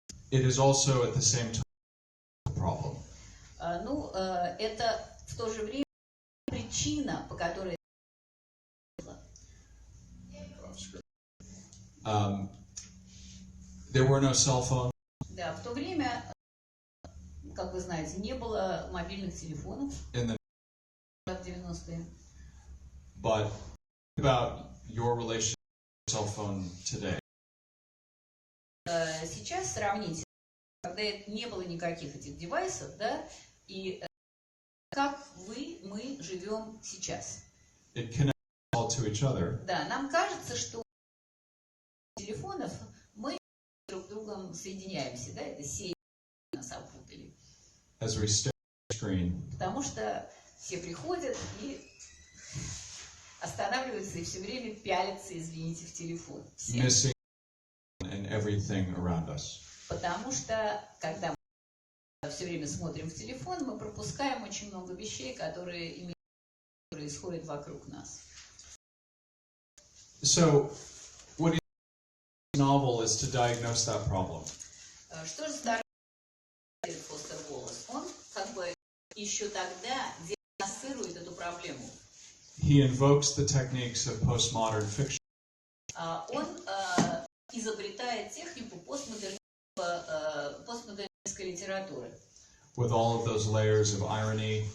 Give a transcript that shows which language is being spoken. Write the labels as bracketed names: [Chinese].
[English] it is also at the same time a problem. [Russian] Ну, это в то же время причина, по которой [English] there were no cell phones. [Russian] Да, в то время, как вы знаете, не было мобильных телефонов в 90-е. [English] But about your relationship with cell phone today. [Russian] Сейчас сравните, когда не было никаких этих девайсов, да, и как мы живем сейчас. [English] It connects all to each other. [Russian] Да, нам кажется, что телефонов мы друг с другом соединяемся, да, это сеть нас опутали. [English] As we stare at the screen. [Russian] Потому что все приходят и останавливаются и все время пялятся, извините, в телефон. [English] Missing and everything around us. [Russian] Потому что, когда мы все время смотрим в телефон, мы пропускаем очень много вещей, которые происходят вокруг нас. [English] So, what the novel is to diagnose that problem. [Russian] Что же старается Дэвид Фостер Уоллес? Он как бы еще тогда диагностирует эту проблему. [English] He invokes the techniques of postmodern fiction. [Russian] Он изобретает технику постмодернистской литературы. [English] With all of those layers of irony.